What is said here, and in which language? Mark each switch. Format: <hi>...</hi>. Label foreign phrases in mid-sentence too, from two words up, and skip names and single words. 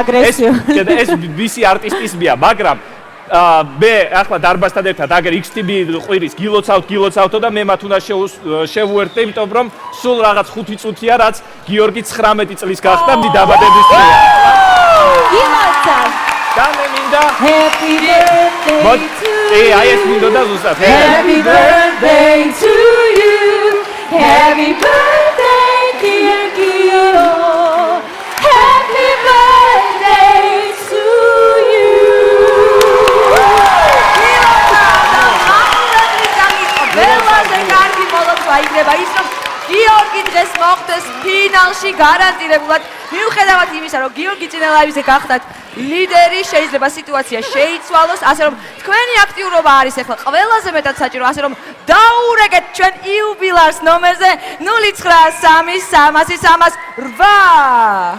<ka>ეს მისი არტისტიზმია, მაგრამ მე ახლა დარბასთან ერთად აგერ XTB ყვირის გილოცავთო და მე მათ უნდა შევუერთდე, იმიტომ რომ სულ რაღაც 5 წუთია, რაც გიორგი 19 წლის გახდა დაბადების დღეა. გილოცავ. და მე მინდა</ka> <en>Happy birthday to you.</en> <ka>აი ეს მინდოდა ზუსტად.</ka> <en>Happy birthday to you. Happy birthday dear Gio. Happy birthday to you.</en> <ka>ყველაზე კარგი მოლოცვა იქნება ის, რომ გიორგი დღეს მოხდეს ფინალში გარანტირებულად. მიუხედავად იმისა, რომ გიორგი წინა ლაივზე გახდათ ლიდერი, შეიძლება სიტუაცია შეიცვალოს, ასე რომ თქვენი აქტიურობა არის ახლა ყველაზე მეტად საჭირო, ასე რომ დაურეგეთ ჩვენ იუბილარს ნომერზე 093000308.</ka>